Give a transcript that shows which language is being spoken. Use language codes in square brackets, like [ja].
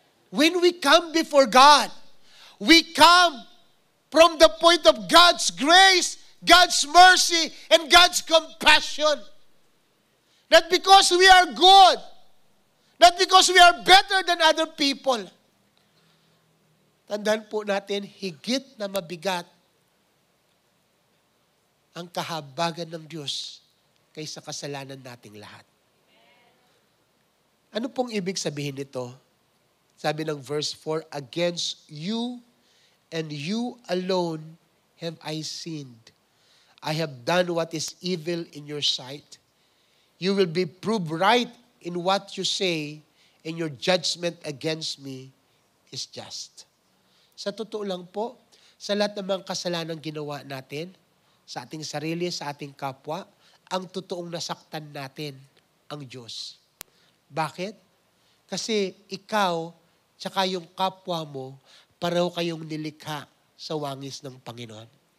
[en] When we come before God, we come from the point of God's grace, God's mercy, and God's compassion. Not because we are good. Not because we are better than other people. [tl] Tandaan po natin, higit na mabigat ang kahabagan ng Diyos kaysa kasalanan nating lahat. Ano pong ibig sabihin nito? Sabi ng [en] verse 4, against you and you alone have I sinned. I have done what is evil in your sight. You will be proved right in what you say, and your judgment against me is just. [tl] Sa totoo lang po, sa lahat ng mga kasalanang ginawa natin, sa ating sarili, sa ating kapwa, ang totoong nasaktan natin ang Diyos. Bakit? Kasi ikaw, tsaka yung kapwa mo, pareho kayong nilikha sa wangis ng Panginoon.